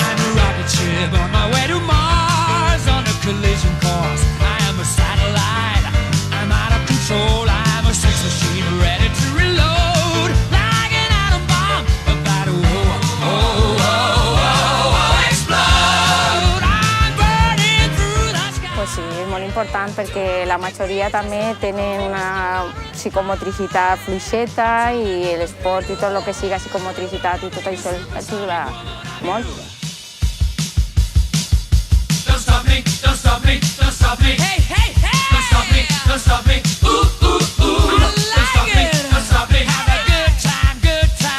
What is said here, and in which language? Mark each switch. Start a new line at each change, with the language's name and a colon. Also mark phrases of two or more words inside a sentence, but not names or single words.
English: I'm a rocket ship on my way to Mars on a collision course. I am a satellite. I'm out of control. I'm a sex machine ready to reload. Like an atom bomb about to explode. I'm burning through the sky.
Spanish: Pues sí,
Catalan: és molt important perquè la majoria també tenen una psicomotricitat fluixeta i l'esport i tot el que siga psicomotricitat i tot això ajuda molt.
English: Don't stop me, don't stop me, don't stop me. Hey, hey, hey! Don't stop me, don't stop me. Ooh, ooh, ooh. Don't stop me, don't stop me. Have a good time, good time.